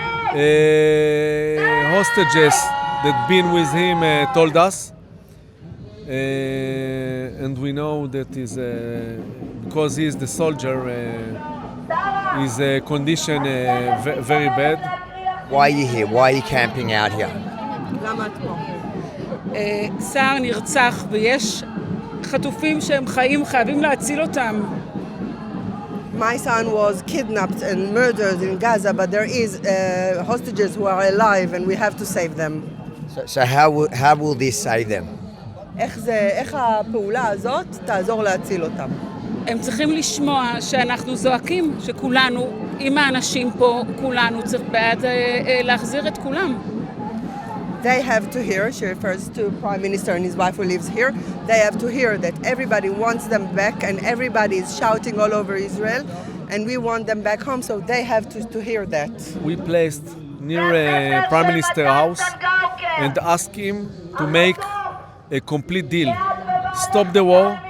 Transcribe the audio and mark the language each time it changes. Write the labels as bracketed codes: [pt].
[en] Hostages that been with him told us, and we know that is because he is the soldier, his condition very bad. Why are you here? Why are you camping out here? [he] למה את פה? סער נרצח ויש חטופים שהם חיים, חייבים להציל אותם. [en] My son was kidnapped and murdered in Gaza, but there is hostages who are alive and we have to save them. So how will this save them? [he] איך הפעולה הזאת תעזור להציל אותם? הם צריכים לשמוע שאנחנו זועקים, שכולנו, עם האנשים פה, כולנו צריך בעד להחזיר את כולם. [en] They have to hear, she refers to Prime Minister and his wife who lives here, they have to hear that everybody wants them back and everybody is shouting all over Israel and we want them back home, so they have to hear that. We placed near Prime Minister's house and asked him to make a complete deal. Stop the war.